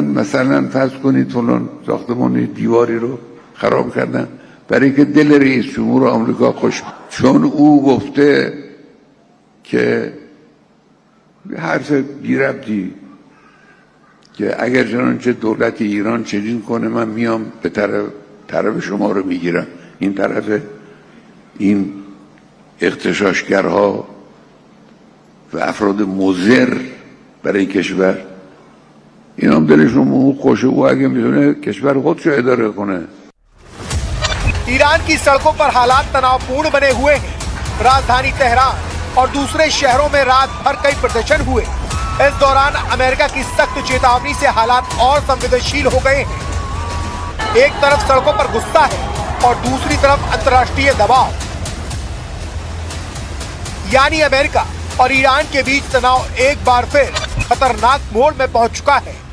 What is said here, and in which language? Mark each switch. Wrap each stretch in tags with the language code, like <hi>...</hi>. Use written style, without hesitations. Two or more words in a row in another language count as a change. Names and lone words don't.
<fa>مثلا فرض کنید فلان ساختمان دیواری رو خراب کردن برای که دل رئیس جمهور آمریکا خوش، چون او گفته که حرف بی‌ربطی که اگر چنانچه دولت ایران چنین کنه من میام به طرف شما رو میگیرم. این طرف این اغتشاشگرها و افراد مضر برای کشور این هم دلشون خوشه و اگه میتونه کشور خودش رو اداره کنه.</fa> <hi>ईरान की सड़कों पर हालात तनावपूर्ण बने हुए हैं। राजधानी तेहरान और दूसरे शहरों में रात भर कई प्रदर्शन हुए। इस दौरान अमेरिका की सख्त चेतावनी से हालात और संवेदनशील हो गए हैं। एक तरफ सड़कों पर गुस्सा है और दूसरी तरफ अंतर्राष्ट्रीय दबाव, यानी अमेरिका और ईरान के बीच तनाव एक बार फिर खतरनाक मोड़ में पहुंच चुका है।</hi>